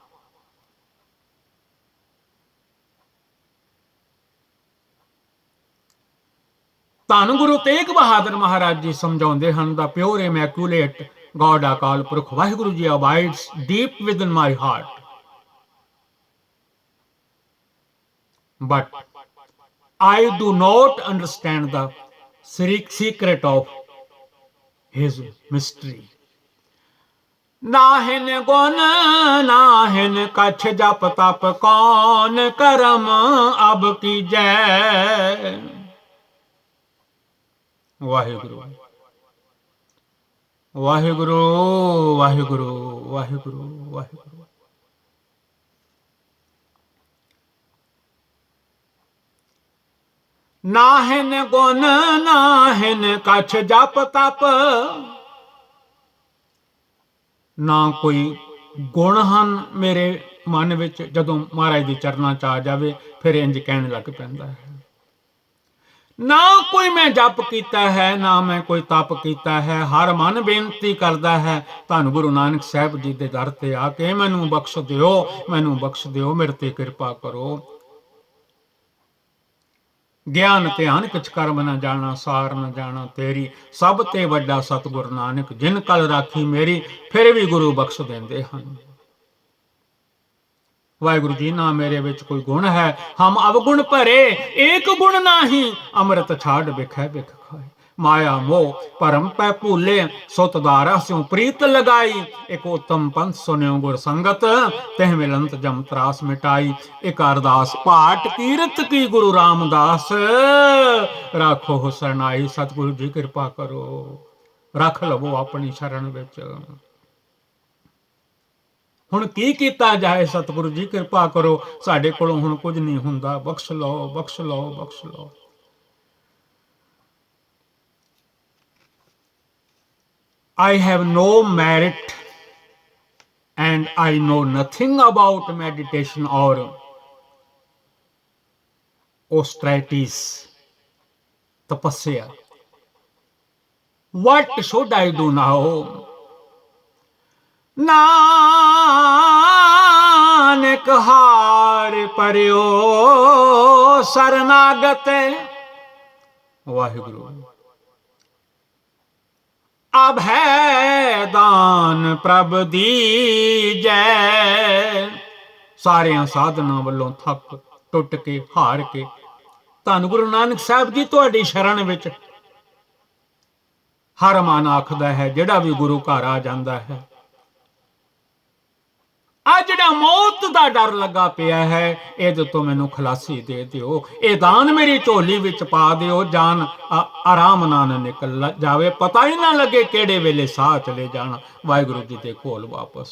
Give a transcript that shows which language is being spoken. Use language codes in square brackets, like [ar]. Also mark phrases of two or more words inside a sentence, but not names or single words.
[pa] ਧੰਨ ਗੁਰੂ ਤੇਗ ਬਹਾਦਰ ਮਹਾਰਾਜ ਜੀ ਸਮਝਾਉਂਦੇ ਹਨ, [en] the pure immaculate God Akal Purakh Waheguru ji abides deep within my heart, but I do not understand the secret of his mystery. [hi] नाहिन गुण नाहिन कछ जप तप, कौन करम अब कीजै। वाहिगुरु वाहिगुरु वाहिगुरु वाहिगुरु वाहिगुरु। नाहिन गुण नाहिन कछ जप तप, [pa] ਨਾ ਕੋਈ ਗੁਣ ਹਨ ਮੇਰੇ ਮਨ ਵਿੱਚ। ਜਦੋਂ ਮਹਾਰਾਜ ਦੇ ਚਰਨਾਂ 'ਚ ਆ ਜਾਵੇ ਫਿਰ ਇੰਜ ਕਹਿਣ ਲੱਗ ਪੈਂਦਾ ਹੈ, ਨਾ ਕੋਈ ਮੈਂ ਜਪ ਕੀਤਾ ਹੈ, ਨਾ ਮੈਂ ਕੋਈ ਤਪ ਕੀਤਾ ਹੈ। ਹਰ ਮਨ ਬੇਨਤੀ ਕਰਦਾ ਹੈ ਧੰਨ ਗੁਰੂ ਨਾਨਕ ਸਾਹਿਬ ਜੀ ਦੇ ਦਰ ਤੇ ਆ ਕੇ, ਮੈਨੂੰ ਬਖਸ਼ ਦਿਓ, ਮੈਨੂੰ ਬਖਸ਼ ਦਿਓ, ਮੇਰੇ ਤੇ ਕਿਰਪਾ ਕਰੋ। ਗਿਆਨ ਧਿਆਨ ਕਿਛ ਕਰਮ ਨਾ ਜਾਣਾ, ਸਾਰ ਨਾ ਜਾਣਾ ਤੇਰੀ, ਸਭ ਤੇ ਵੱਡਾ ਸਤਿਗੁਰ ਨਾਨਕ ਜਿਨ ਕਲ ਰਾਖੀ ਮੇਰੀ। ਫਿਰ ਵੀ ਗੁਰੂ ਬਖਸ਼ ਦਿੰਦੇ ਹਨ। ਵਾਹਿਗੁਰੂ ਜੀ, ਨਾ ਮੇਰੇ ਵਿੱਚ ਕੋਈ ਗੁਣ ਹੈ, ਹਮ ਅਵਗੁਣ ਭਰੇ, ਏਕ ਗੁਣ ਨਾਹੀ, ਅੰਮ੍ਰਿਤ ਛਾੜ ਬਿਖੈ ਬਿਖ ਖਾਏ। [hi] माया मोह परम पै भूले, सुत दारा स्यों प्रीत लगाई। एक उत्तम पंथ सुन्यो गुर संगत, तह मिलंत जम त्रास मिटाई। एक अरदास पाठ कीरत की गुरु रामदास, राखो हो सरनाई। [pa] ਸਤਿਗੁਰੂ ਜੀ ਕਿਰਪਾ ਕਰੋ, ਰੱਖ ਲਵੋ ਆਪਣੀ ਸ਼ਰਨ ਵਿੱਚ। ਹੁਣ ਕੀ ਕੀਤਾ ਜਾਏ, ਸਤਿਗੁਰੂ ਜੀ ਕਿਰਪਾ ਕਰੋ, ਸਾਡੇ ਕੋਲੋਂ ਹੁਣ ਕੁਝ ਨਹੀਂ ਹੁੰਦਾ, ਬਖਸ਼ ਲਓ ਬਖਸ਼ ਲਓ ਬਖਸ਼ ਲਓ। [en] I have no merit and I know nothing about meditation or austerities, tapasya. What should I do now? [hi] नानक हार परियो शरणागत। वाहिगुरु अब है दान प्रभ दीजै। [pa] ਸਾਰੀਆਂ ਸਾਧਨਾ ਵਾਲੋਂ ਥੱਕ ਟੁੱਟ ਕੇ ਹਾਰ ਕੇ ਧੰਨ ਗੁਰੂ ਨਾਨਕ ਸਾਹਿਬ ਜੀ ਤੁਹਾਡੀ ਸ਼ਰਨ ਵਿੱਚ ਹਰ ਮਨ ਆਖਦਾ ਹੈ, ਜਿਹੜਾ ਵੀ ਗੁਰੂ ਘਰ ਆ ਜਾਂਦਾ ਹੈ, ਆ ਜਿਹੜਾ ਮੌਤ ਦਾ ਡਰ ਲੱਗਾ ਪਿਆ ਹੈ, ਇਹਦੇ ਤੋਂ ਮੈਨੂੰ ਖਲਾਸੀ ਦੇ ਦਿਓ, ਇਹ ਦਾਨ ਮੇਰੀ ਝੋਲੀ ਵਿੱਚ ਪਾ ਦਿਓ, ਜਾਨ ਆਰਾਮ ਨਾਲ ਨਿਕਲ ਜਾਵੇ, ਪਤਾ ਹੀ ਨਾ ਲੱਗੇ ਕਿਹੜੇ ਵੇਲੇ ਸਾਹ ਚਲੇ ਜਾਣ ਵਾਹਿਗੁਰੂ ਜੀ ਦੇ ਕੋਲ ਵਾਪਸ।